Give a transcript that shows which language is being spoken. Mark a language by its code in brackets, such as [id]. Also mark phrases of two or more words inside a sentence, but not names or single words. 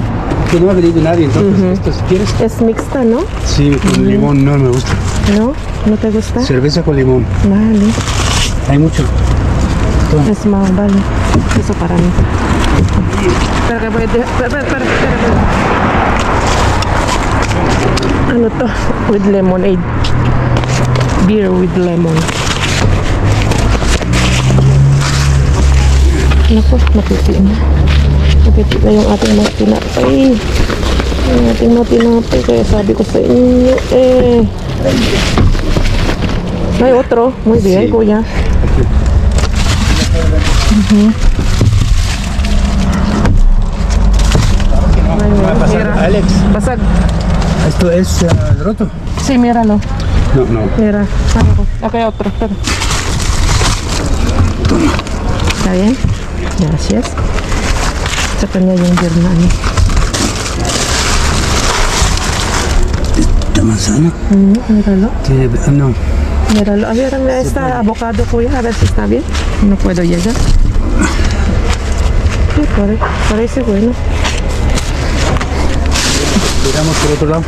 [es] Que no ha venido nadie, entonces esto si quieres. Es mixta, ¿no? Sí, con limón no me gusta. ¿No? ¿No te gusta? Cerveza con limón. Vale. Hay mucho. Es más, vale. Eso para mí. Espera que voy a... Espera. [tl] Ano to? [en] With lemonade. Beer with lemon. [tl] Naku, napiti na. Napiti na yung ating mga tinapay. Yung ating mga tinapay. Kaya sabi ko sa inyo, May otro. [es] Muy bien, Sí. kuya. Va a pasar, Mira. Alex. Basag. ¿Esto es roto? Sí, míralo. No. Mira. Acá hay otro. Espera. ¿Está bien? Gracias. [tl] Sa kanya yung beer na ano. [es] ¿Esta manzana? Míralo. Tiene... No. Míralo. A ver, esta avocado, kuya. A ver si está bien. No puedo llegar. Sí, parece bueno. Miramos por otro lado.